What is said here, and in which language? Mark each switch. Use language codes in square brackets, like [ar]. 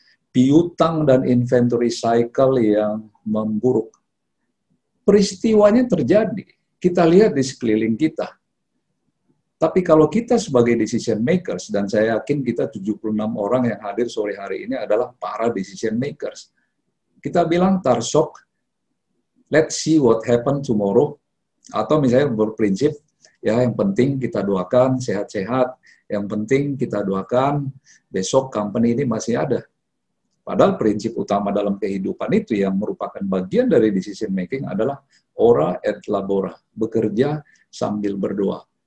[id] Piutang dan inventory cycle yang memburuk. Peristiwanya terjadi, kita lihat di sekeliling kita. Tapi kalau kita sebagai decision makers, dan saya yakin kita 76 orang yang hadir sore hari ini adalah para decision makers. Kita bilang tarsok, [en] let's see what happen tomorrow. [id] Atau misalnya berprinsip, ya yang penting kita doakan sehat-sehat, yang penting kita doakan besok company ini masih ada. Padahal prinsip utama dalam kehidupan itu yang merupakan bagian dari decision making adalah [la] ora et labora, [id] bekerja sambil berdoa.